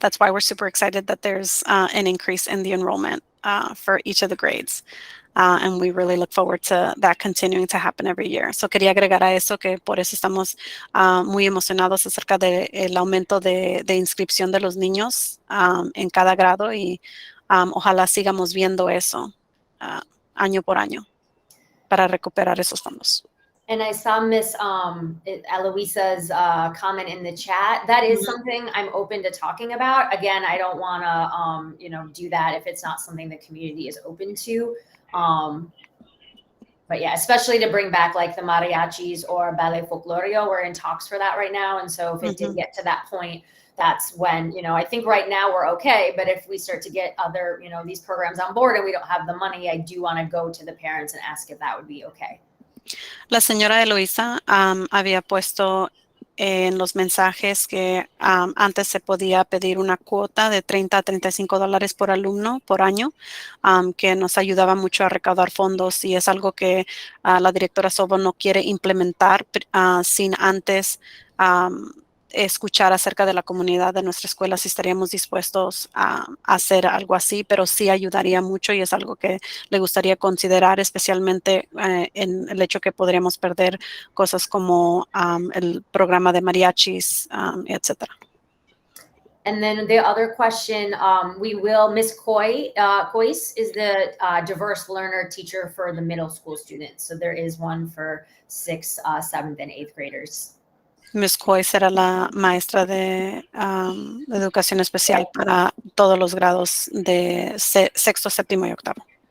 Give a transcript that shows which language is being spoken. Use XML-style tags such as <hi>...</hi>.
<en>That's why we're super excited that there's an increase in the enrollment for each of the grades. And we really look forward to that continuing to happen every year.</en> <es>So quería agregar a eso que por eso estamos muy emocionados acerca del aumento de inscripción de los niños en cada grado y ojalá sigamos viendo eso año por año para recuperar esos fondos.</es> <en>And I saw Miss Eloisa's comment in the chat. That is something I'm open to talking about. Again, I don't want to, do that if it's not something the community is open to. But yeah, especially to bring back like the mariachis or ballet folklorio. We're in talks for that right now. And so if it did get to that point, that's when, you know, I think right now we're okay, but if we start to get other, you know, these programs on board and we don't have the money, I do want to go to the parents and ask if that would be okay.</en> <es>La señora Eloisa había puesto en los mensajes que antes se podía pedir una cuota de $30 a $35 por alumno por año, que nos ayudaba mucho a recaudar fondos, y es algo que la directora Sobo no quiere implementar sin antes escuchar acerca de la comunidad de nuestra escuela, si estaríamos dispuestos a hacer algo así, pero sí ayudaría mucho y es algo que le gustaría considerar, especialmente en el hecho que podríamos perder cosas como el programa de mariachis, etcétera.</es> <en>And then the other question, Miss Coyce is the diverse learner teacher for the middle school students. So there is one for 6th, 7th, and 8th graders. Ms.</en> <es>Coy será la maestra de educación especial para todos los grados de sexto, séptimo y octavo.</es>